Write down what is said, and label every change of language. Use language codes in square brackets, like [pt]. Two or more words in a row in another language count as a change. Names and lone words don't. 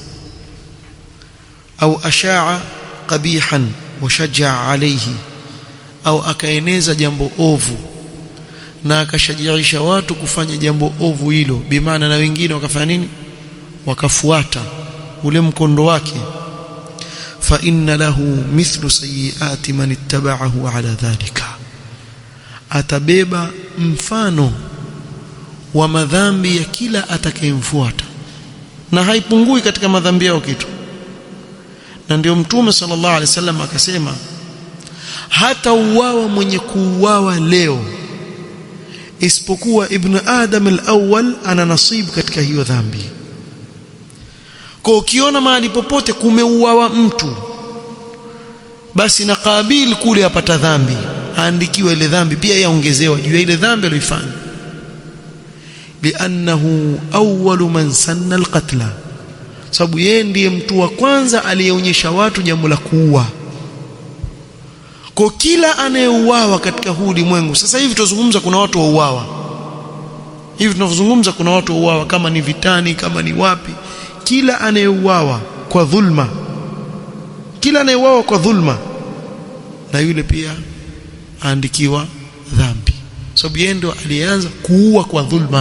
[ar] أو أشاع قبيحا وشجع عليه, [sw] au akaeneza jambo ovu na akashajiisha watu kufanya jambo ovu hilo, bimaana na wengine wakafanya nini, wakafuata ule mkondo wake, [ar] فإن له مثل سيئات من اتبعه على ذلك, [sw] atabeba mfano wa madhambi ya kila atakayemfuata, na haipungui katika madhambi yao kitu. Na ndio Mtume [ar] صلى الله عليه وسلم [sw] akasema, hata uwawa mwenye kuuawa leo isipokuwa [ar] ابن آدم الأول [sw] ana nasib katika hiyo dhambi. Kwa ukiona mahali popote kumeuawa mtu, basi na Qabil kule apata dhambi, aandikiwa ile dhambi pia, yaongezewa juu ya ile dhambi aliyofanya, [ar] لأنه أول من سن القتل, [sw] sababu yeye ndiye mtu wa kwanza aliyeonyesha watu jambo la kuua. Kwa kila anayeuawa katika huu ulimwengu, sasa hivi tunazungumza kuna watu wauawa, hivi tunazungumza kuna watu wauawa, kama ni vitani, kama ni wapi, kila anayeuawa kwa dhulma, kila anayeuawa kwa dhulma, na yule pia aandikiwa dhambi, sababu yeye ndo alianza kuua kwa dhulma.